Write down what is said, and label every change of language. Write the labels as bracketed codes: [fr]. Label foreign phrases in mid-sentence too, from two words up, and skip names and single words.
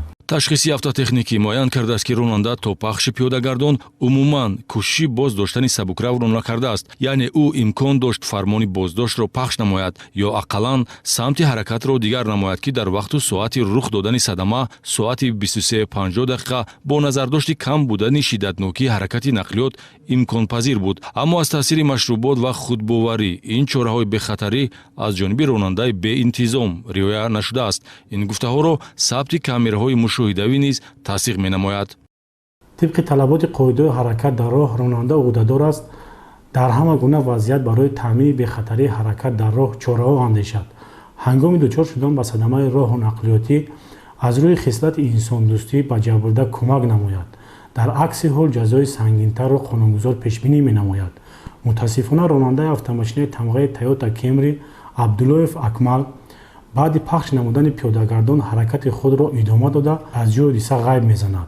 [tg] ташхиси автотехникӣ муайян кардааст ки ронанда то пахши пиёдагардон умуман кӯшиши боз доштани сабукравро накардааст, яъне ӯ имкон дошт фармони боздоштро пахш намояд ё ақаллан самти ҳаракатро дигар намояд ки дар вақту соати рух додани садама соати 23:50 дақиқа бо назардошти кам будани шиддатнокии ҳаракати нақлиёт имконпазир буд. аммо аз таъсири машрубот ва худбоварӣ ин чораҳои бехатарӣ аз ҷониби ронандаи беинтизом риоя нашудааст. ин гуфтаҳоро сабти камераҳои мушоҳидавӣ низ тасдиқ менамояд. [fa] طبق طلبات قاعده حرکت در راه راننده عهده‌دار است در همه گونه وضعیت برای تامین بخطری حرکت در راه چاره‌ها اندیشد. [tg] ҳангоми дучор шудан ба садамаи роҳу нақлиётӣ аз рӯи хислати инсондӯстӣ ба ҷабрда кӯмак намояд. дар акси ҳол ҷазои сангинтарро қонунгузор пешбинӣ менамояд. мутаассифона ронандаи автомошинаи тамғаи Toyota Camry Абдуллоев Акмал баъди пахш намудани пиёдагардон ҳаракати худро идома дода аз ҷои ҳодиса ғайб мезанад.